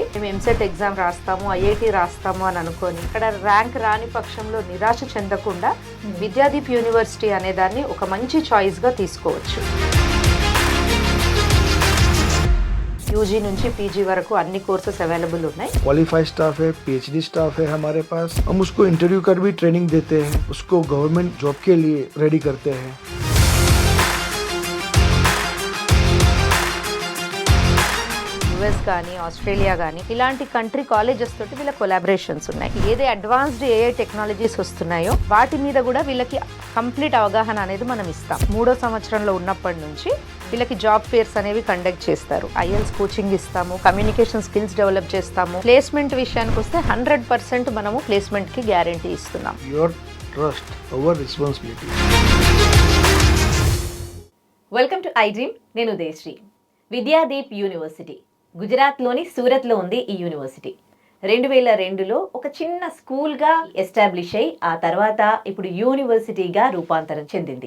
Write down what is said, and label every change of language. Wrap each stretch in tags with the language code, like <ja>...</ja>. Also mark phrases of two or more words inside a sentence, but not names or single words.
<te>మేము</te> <en>EAMCET exam</en> <te>రాస్తాము, ఐఐటి రాస్తాము అని అనుకొని ఇక్కడ ర్యాంక్ రాని పక్షంలో నిరాశ చెందకుండా విద్యాదీప్ యూనివర్సిటీ అనే దాన్ని ఒక మంచి చాయిస్గా తీసుకోవచ్చు. यूजी నుంచి पीजी వరకు అన్ని</te> <en>courses available</en> <te>ఉన్నాయి.</te> <en>qualified staff</en> <hi>है,</hi> <en>PhD staff</en> <hi>है हमारे पास. हम उसको इंटरव्यू कर भी ट्रेनिंग देते हैं, उसको</hi> <en>government job</en> <hi>के लिए रेडी करते हैं.</hi> <te>యుఎస్ కానీ ఆస్ట్రేలియా కానీ ఇలాంటి</te> <en>country colleges</en> <te>తోటి వీళ్ళ కొలాబరేషన్స్ ఉన్నాయి. ఏది</te> <en>advanced AI technologies</en> <te>వస్తున్నాయో వాటి మీద కూడా వీళ్ళకి కంప్లీట్ అవగాహన అనేది మనం ఇస్తాం. 3వ సంవత్సరంలో ఉన్నప్పటి నుంచి వీళ్ళకి</te> <en>job fairs</en> <te>అనేవి కండక్ట్ చేస్తారు.</te> <en>IELTS coaching</en> <te>ఇస్తాము,</te> <en>communication skills develop</en> <te>చేస్తాము. ప్లేస్మెంట్ విషయానికి వస్తే 100% మనము ప్లేస్మెంట్కి గ్యారంటీ ఇస్తున్నాం.</te> <en>Your trust, our responsibility. welcome to iDream.</en> <te>నేను ఉదయశ్రీ. విద్యాదీప్ యూనివర్సిటీ గుజరాత్లోని సూరత్లో ఉంది. ఈ యూనివర్సిటీ 2002లో ఒక చిన్న స్కూల్గా ఎస్టాబ్లిష్ అయ్యి ఆ తర్వాత ఇప్పుడు యూనివర్సిటీగా రూపాంతరం చెందింది.</te>